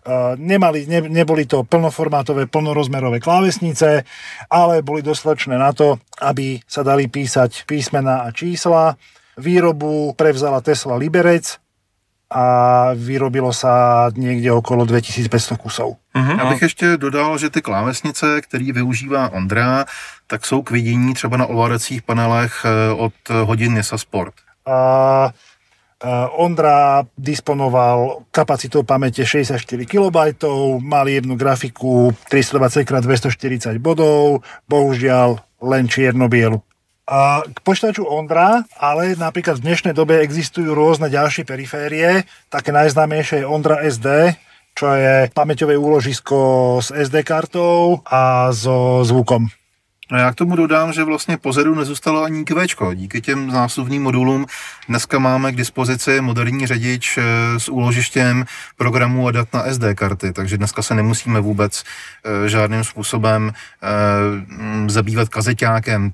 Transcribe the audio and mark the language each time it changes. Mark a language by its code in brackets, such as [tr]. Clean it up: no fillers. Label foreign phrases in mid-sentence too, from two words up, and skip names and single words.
[sk] Neboli to plnoformátové, plnorozmerové klávesnice, ale boli dostatočné na to, aby sa dali písať písmená a čísla. Výrobu prevzala Tesla Liberec a vyrobilo sa niekde okolo 2500 kusov. [cs] Já bych ještě dodal, že ty klávesnice, který využívá Ondra, tak jsou k vidění třeba na ovládacích panelech od hodin NISA Sport. [sk] Ondra disponoval kapacitou pamäte 64 KB, mal jednu grafiku 320x240 bodov, bohužiaľ len čierno-bielu. K počítaču Ondra, ale napríklad v dnešnej dobe existujú rôzne ďalšie periférie, také najznámejšie je Ondra SD, čo je pamäťové úložisko s SD kartou a so zvukom. [cs] No já k tomu dodám, že vlastně pozadu nezůstalo ani QVčko. Díky těm zásuvným modulům dneska máme k dispozici moderní řadič s úložištěm programů a dat na SD karty, takže dneska se nemusíme vůbec žádným způsobem zabývat kazeťákem.